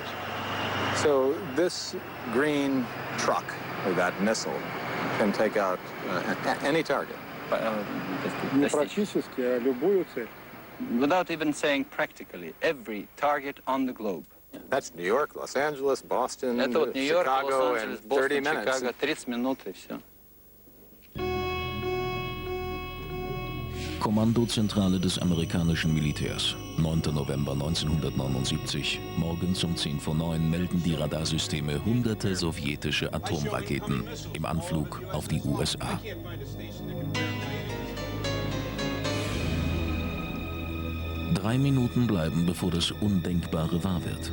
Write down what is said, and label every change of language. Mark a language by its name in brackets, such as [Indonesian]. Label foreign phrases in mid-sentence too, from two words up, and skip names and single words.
[English] So this green truck, or that missile, can take out any target. Without even saying practically, every target on the globe. That's New York, Los Angeles, Boston, [Russian] Это вот Нью-Йорк, [English] Chicago, [Russian] Лос-Анджелес, [English] in 30 [Russian] Бостон, [English] minutes. [Russian] Чикаго, 30 минут и все. [German] Kommandozentrale des amerikanischen Militärs. 9. November 1979. Morgens um 10 vor 9 melden die Radarsysteme hunderte sowjetische Atomraketen im Anflug auf die USA. Drei Minuten bleiben, bevor das Undenkbare wahr wird.